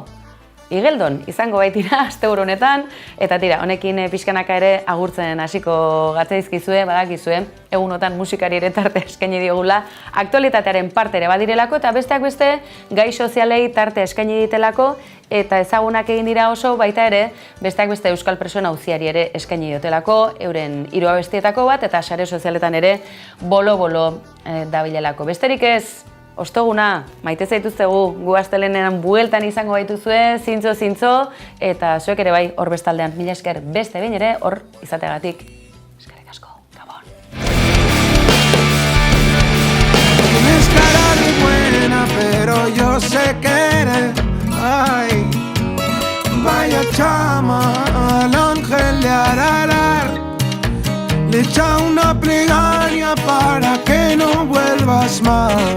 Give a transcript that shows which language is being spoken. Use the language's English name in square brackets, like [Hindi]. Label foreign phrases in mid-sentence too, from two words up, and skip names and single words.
[Basque] Igeldon izango baitira asteburu honetan, eta tira, honekin pixkanaka ere agurtzen hasiko gatzaizkizue, badakizue, egunotan musikari ere tarte eskaini diogula, aktualitatearen parte ere badirelako, eta besteak beste gai sozialei tarte eskaini ditelako, eta ezagunak egin dira oso baita ere, besteak beste euskal presoen auziari ere eskaini diotelako, euren 3 abestietako bat, eta sare sozialetan ere bolo-bolo dabilelako. Besterik ez, Ostoguna, maite zaituztegu, gu astelehenean bueltan izango baituzue, zintzo, eta zuek ere bai hor bestaldean. Mila esker beste behin ere hor izateagatik. Eskerrik asko, Gabon. [Spanish] Tienes cara de buena, pero yo sé que eres, ay, vaya chama, al ángel de Ararar. Le echa una plegaria para que no vuelvas más.